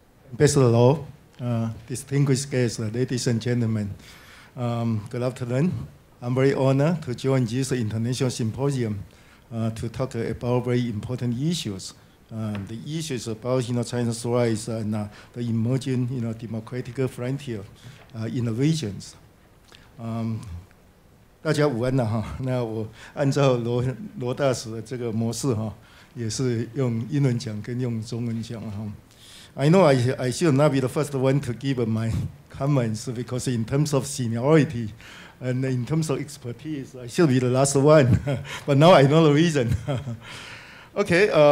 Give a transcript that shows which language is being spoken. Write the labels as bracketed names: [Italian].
[English] Ambassador Law, distinguished guests, ladies and gentlemen, good afternoon. I'm very honored to join this International Symposium to talk about very important issues. The issues about China's rise and the emerging democratic frontier in the regions. [Chinese] 大家午安了哈。那我按照罗大使的这个模式哈，也是用英文讲跟用中文讲哈。 [English] I know I should not be the first one to give my comments because in terms of seniority and in terms of expertise, I should be the last one. But now I know the reason. Okay.